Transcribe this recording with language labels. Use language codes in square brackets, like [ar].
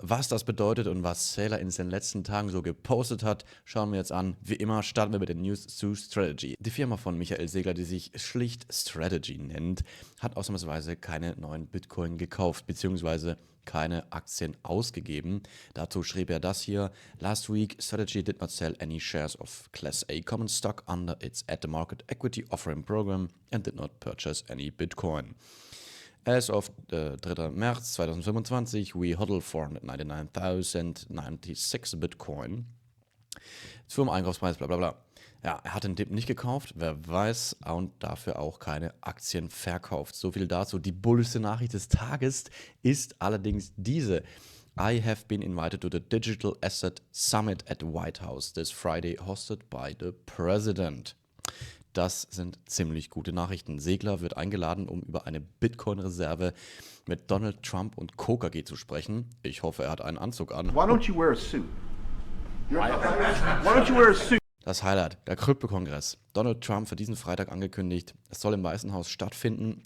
[de] Was das bedeutet und was Saylor in den letzten Tagen so gepostet hat, schauen wir jetzt an. Wie immer starten wir mit den News zu Strategy. Die Firma von Michael Saylor, die sich schlicht Strategy nennt, hat ausnahmsweise keine neuen Bitcoin gekauft, beziehungsweise keine Aktien ausgegeben. Dazu schrieb er das hier: [en] Last week, Strategy did not sell any shares of Class A common stock under its at-the-market equity offering program and did not purchase any Bitcoin. As of 3. [de] März 2025, [en] we hodl 499.096 Bitcoin [de] zum Einkaufspreis, bla bla bla. Ja, er hat den Dip nicht gekauft, wer weiß, und dafür auch keine Aktien verkauft. So viel dazu. Die bullischste Nachricht des Tages ist allerdings diese. [en] I have been invited to the Digital Asset Summit at White House this Friday, hosted by the President. [de] Das sind ziemlich gute Nachrichten. Saylor wird eingeladen, um über eine Bitcoin-Reserve mit Donald Trump und Coca G zu sprechen. Ich hoffe, er hat einen Anzug an. [en] Why don't you wear a suit? Why don't you wear a suit? [de] Das Highlight, der Krypto Kongress. Donald Trump für diesen Freitag angekündigt. Es soll im Weißen Haus stattfinden.